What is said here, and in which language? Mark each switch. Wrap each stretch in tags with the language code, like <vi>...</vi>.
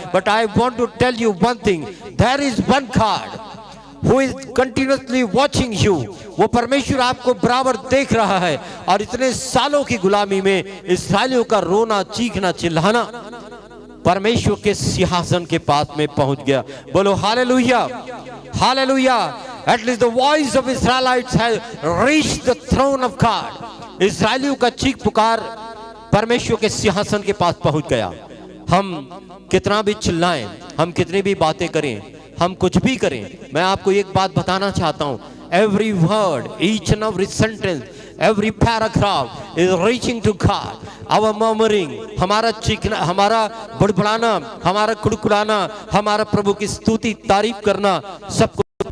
<en>But I want to tell you one thing, there is one God who is continuously watching you.</en> <hi>वो परमेश्वर आपको बराबर देख रहा है। और इतने सालों की गुलामी में इस्राएलियों का रोना, चीखना, चिल्लाना परमेश्वर के सिंहासन के पास में पहुंच गया। बोलो hallelujah, hallelujah.</hi> <en>At least the voice of Israelites has reached the throne of God.</en> <hi>इस्राएलियों का चीख पुकार परमेश्वर के सिंहासन के पास पहुंच गया। हम कितना भी चिल्लाएं, हम कितनी भी बातें करें, हम कुछ भी करें, मैं आपको एक बात बताना चाहता हूं।</hi> <en>Every word, each and every sentence, every paragraph is reaching to God. Our murmuring,</en> <hi>हमारा चीखना, हमारा बड़बड़ाना, हमारा कुड़कुड़ाना, हमारा प्रभु की स्तुति तारीफ करना, सब</hi>